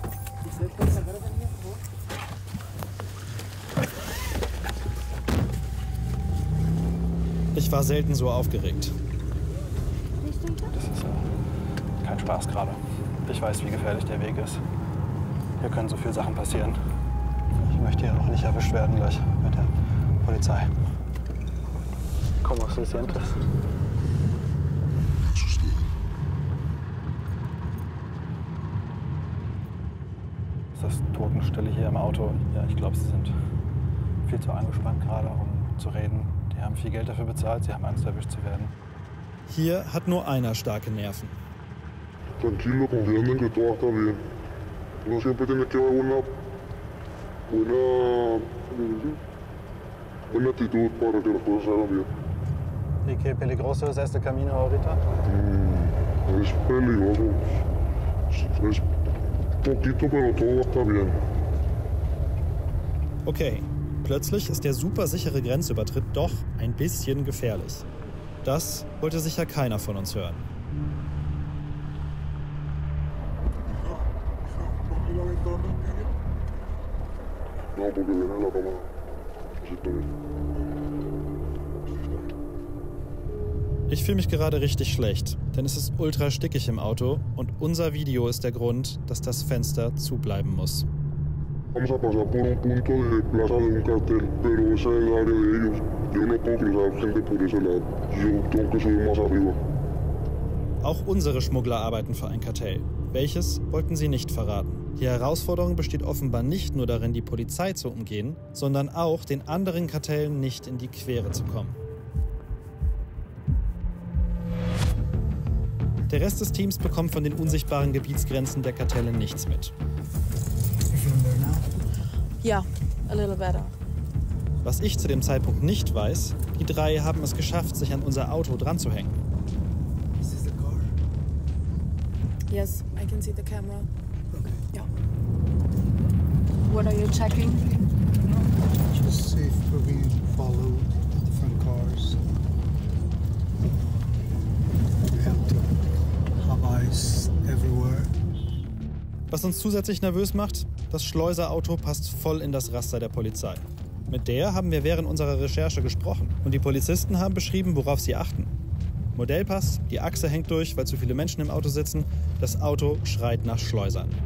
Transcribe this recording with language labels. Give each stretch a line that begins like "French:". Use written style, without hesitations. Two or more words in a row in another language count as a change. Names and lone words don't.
German: Ich war selten so aufgeregt. Das ist kein Spaß gerade. Ich weiß, wie gefährlich der Weg ist. Hier können so viele Sachen passieren. Ich möchte hier auch nicht erwischt werden gleich mit der Polizei.
Spanish: ¿Cómo se sientes?
German: Ist das Totenstille hier im Auto? Ja, ich glaube, sie sind viel zu angespannt gerade, um zu reden. Die haben viel Geld dafür bezahlt, sie haben Angst, erwischt zu werden. Hier hat nur einer starke Nerven.
Spanish: Tranquilo, confiando en que todo está bien. Uno siempre tiene que haber una buena actitud para que las cosas se hagan bien. ¿Y qué peligroso es este camino ahorita? Es peligroso. Es poquito, pero todo va a estar bien.
German: Okay, plötzlich ist der supersichere Grenzübertritt doch ein bisschen gefährlich. Das wollte sicher keiner von uns hören.
Spanish: No, porque viene la cámara. Así está bien.
German: Ich fühle mich gerade richtig schlecht, denn es ist ultra stickig im Auto und unser Video ist der Grund, dass das Fenster zubleiben muss.
Spanish: Vamos a pasar por un punto de plaza de un cartel, pero esa es el área de ellos. Yo no puedo cruzar gente por ese lado. Yo tengo que subir más arriba.
German: Auch unsere Schmuggler arbeiten für ein Kartell. Welches wollten sie nicht verraten. Die Herausforderung besteht offenbar nicht nur darin, die Polizei zu umgehen, sondern auch, den anderen Kartellen nicht in die Quere zu kommen. Der Rest des Teams bekommt von den unsichtbaren Gebietsgrenzen der Kartelle nichts mit. Ja,
English: a little better.
German: Was ich zu dem Zeitpunkt nicht weiß, die drei haben es geschafft, sich an unser Auto dran zu hängen.
English: Is this the car? Yes, I can see the camera. Okay. Ja. What are you checking? Just see if we're being followed, different cars. We have to have eyes everywhere.
German: Was uns zusätzlich nervös macht, das Schleuserauto passt voll in das Raster der Polizei. Mit der haben wir während unserer Recherche gesprochen. Und die Polizisten haben beschrieben, worauf sie achten. Modellpass, die Achse hängt durch, weil zu viele Menschen im Auto sitzen. Das Auto schreit nach Schleusern.